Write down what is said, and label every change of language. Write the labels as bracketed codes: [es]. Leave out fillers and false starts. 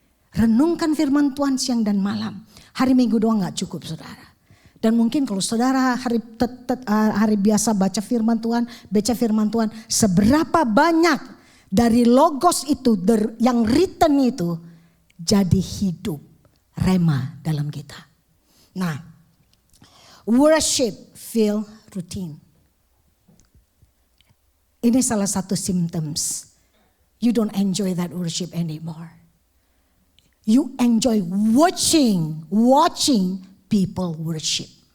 [id] Renungkan firman Tuhan siang dan malam. Hari Minggu doang gak cukup saudara. Dan mungkin kalau saudara hari biasa baca firman Tuhan, seberapa banyak dari logos itu yang written itu jadi hidup rema dalam kita. [en] Nah, worship feel routine. [id] Ini salah satu symptoms. [en] You don't enjoy that worship anymore. You enjoy watching people worship.